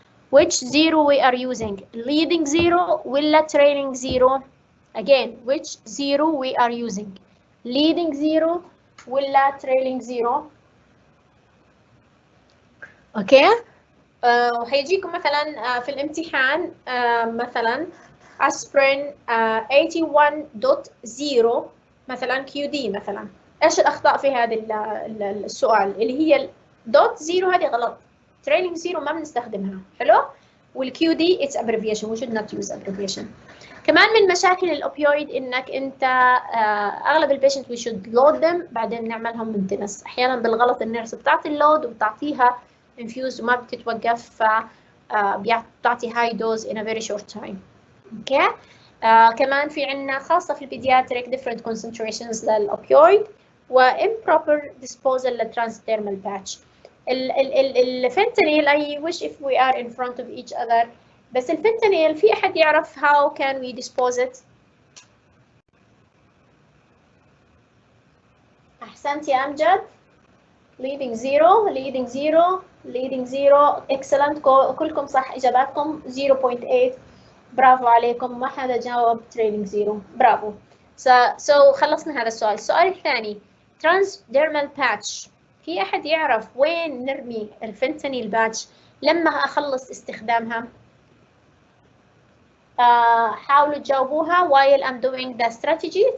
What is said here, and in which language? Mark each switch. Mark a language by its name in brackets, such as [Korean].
[English] which zero we are using؟ leading zero ولا trailing zero؟ again which zero we are using؟ leading zero ولا trailing zero؟ Okay. [Arabic] وحيجيكم مثلا في الامتحان مثلا aspirin 81.0 مثلا QD مثلا. ايش الاخطاء في هذا السؤال؟ اللي هي دوت زيرو هذه غلط. trailing zero ما بنستخدمها. حلو. والكيو دي اتس ابريفيشن، [English] we should not use abbreviation. [Arabic] كمان من مشاكل الاوبيويد انك انت اغلب البيشنت [English] we should load them [Arabic] بعدين نعملهم maintenance. احيانا بالغلط النيرس بتعطي اللود وبتعطيها infused وما بتتوقف، ف بتعطي high dose [English] in a very short time. [Arabic] اوكي. كمان في عندنا خاصه في البيدياتريك [English] different concentrations [Arabic] للاوبيويد و [English] improper disposal [Arabic] للترانسديرمال باتش. [English] الفنتانيل I wish if we are in front of each other، [Arabic] بس الفنتانيل في أحد يعرف [English] how can we dispose it؟ [Arabic] أحسنت يا أمجد. [English] leading zero leading zero leading zero excellent، [Arabic] كلكم صح إجاباتكم [English] 0.8 [Arabic] برافو عليكم، ما حدا جاوب [English] trailing zero برافو. [Arabic] so خلصنا هذا السؤال. السؤال الثاني transdermal patch، في أحد يعرف وين نرمي الفنتانيل باتش لما أخلص استخدامها؟ حاولوا تجاوبوها [English] while I'm doing the strategy.